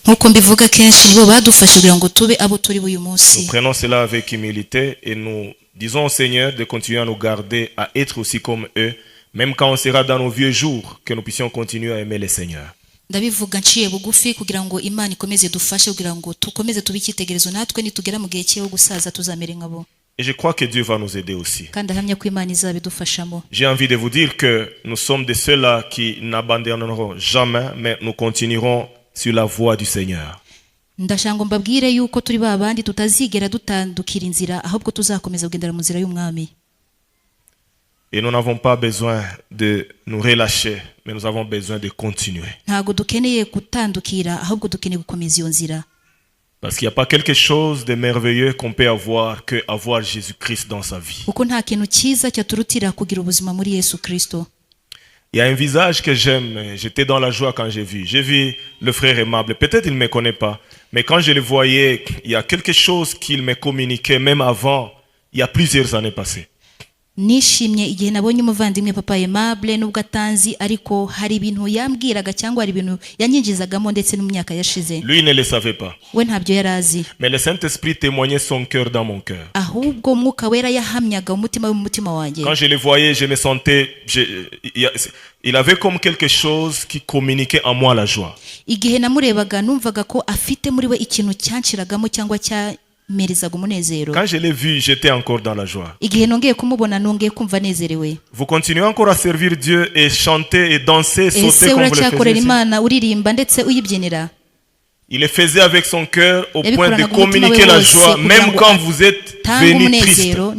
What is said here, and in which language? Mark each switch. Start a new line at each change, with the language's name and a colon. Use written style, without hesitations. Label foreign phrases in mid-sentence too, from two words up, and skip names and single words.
French: prenons cela avec humilité et nous disons au Seigneur de continuer à nous garder, à être aussi comme eux, même quand on sera dans nos vieux jours, que nous puissions continuer à aimer le Seigneur.
Kinyarwanda: ndabivuga nciye bugufi kugira ngo Imana ikomeze dufashe kugira ngo tukomeze tubikitegerezo natwe nitugera mu gihe cyo gusaza tuzamere nkabo.
French: Et je crois que Dieu va nous aider aussi. J'ai envie de vous dire que nous sommes de ceux-là qui n'abandonneront jamais, mais nous continuerons sur la voie du Seigneur.
Kinyarwanda: ndashango mbabwire yuko turi babandi tutazigera dutandukira inzira ahubwo tuzakomeza kugendera mu nzira y'umwami.
French: Et nous n'avons pas besoin de nous relâcher, mais nous avons besoin de continuer.
Kinyarwanda: ntago dukeneye gutandukira ahubwo dukeneye gukomeza iyo nzira.
French: Parce qu'il n'y a pas quelque chose de merveilleux qu'on peut avoir que avoir Jésus-Christ dans sa vie.
Kinyarwanda: Kuko nta kintu cyiza cyaturutira kugira ubuzima muri Yesu Kristo.
French: Il y a un visage que j'aime. J'étais dans la joie quand j'ai vu. J'ai vu le frère aimable. Peut-être il ne me connaît pas. Mais quand je le voyais, il y a quelque chose qu'il me communiquait même avant, il y a plusieurs années passées.
Kinyarwanda: Nishimye igihe nabonye umuvandimwe papa Aimable nubwo atanzi ariko hari ibintu yambwiraga cyangwa hari ibintu yanyinjizagamo ndetse n'umyaka yashize.
French: Lui ne le savait pas.
Kinyarwanda: We ntabyo yarazi.
French: Mais le Saint-Esprit témoignait son cœur dans mon cœur.
Kinyarwanda: Ahubwo mwuka wera yahamyaga umutima w'umutima wanjye.
French: Quand je le voyais, je me sentais il avait comme quelque chose qui communiquait en moi la joie.
Kinyarwanda: Igihe namurebaga numvaga ko afite muri we ikintu cyanshiragamo cyangwa cya
French: Quand je l'ai vu, j'étais encore dans la joie. Vous continuez encore à servir Dieu et chanter et danser, sauter comme vous le faisiez. Il le faisait avec son cœur au point de communiquer la joie, même quand vous êtes venu triste.